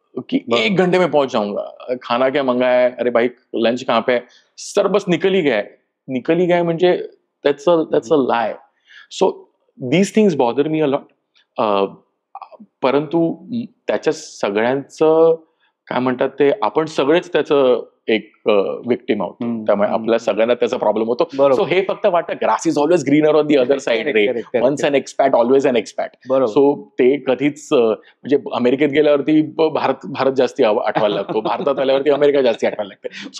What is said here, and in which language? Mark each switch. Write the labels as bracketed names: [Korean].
[Hindi] कि 1 घंटे में पहुंच जाऊंगा, खाना क्या मंगाया है, अरे भाई लंच कहाँ पे है, सर बस निकल ही गए म्हणजे [English] that's a lie. So these things bother me a lot. [Marathi] परंतु त्याच्या सगळ्यांचं काय म्हणतात ते, आपण सगळेच त्याचं एक विक्टिम आहोत, त्यामुळे आपल्या सगळ्यांना त्याचा प्रॉब्लेम होतो. सो हे फक्त वाटतं [English] Grass is always greener on the other side रे, once an expat always an expat. [Marathi] So ते कधीच म्हणजे अमेरिकेत गेल्यावरती भारत जास्ती आठवायला लागतो, भारतात आल्यावरती अमेरिका जास्ती आठवायला लागते.